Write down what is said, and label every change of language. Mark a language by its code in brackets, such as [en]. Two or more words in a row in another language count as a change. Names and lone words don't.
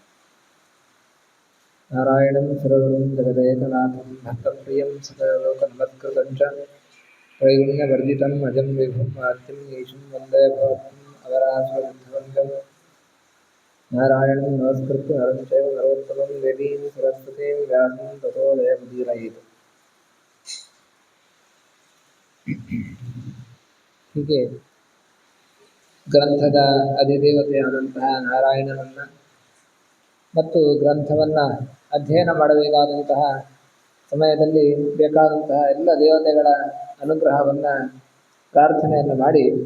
[sa] नारायणं सर्वगुरुं जगदेकनाथं भक्तप्रियं सकललोकनमस्कृतं च त्रैगुण्यवर्जितम् अजं विभुं मात्यं ईशं वन्दे भवत्वम् अवरासुरसिद्धवन्द्यम्। नारायणं नमस्कृत्य नरं चैव नरोत्तमं देवीं सरस्वतीं व्यासं ततो जयमुदीरयेत्। [kn] ಹೀಗೆ ಗ್ರಂಥದ ಅಧಿದೇವತೆಯಾದಂತಹ ನಾರಾಯಣನನ್ನು ಮತ್ತು ಗ್ರಂಥವನ್ನು ಅಧ್ಯಯನ ಮಾಡಬೇಕಾದಂತಹ ಸಮಯದಲ್ಲಿ ಬೇಕಾದಂತಹ ಎಲ್ಲ ದೇವತೆಗಳ ಅನುಗ್ರಹವನ್ನು ಪ್ರಾರ್ಥನೆಯನ್ನು ಮಾಡಿ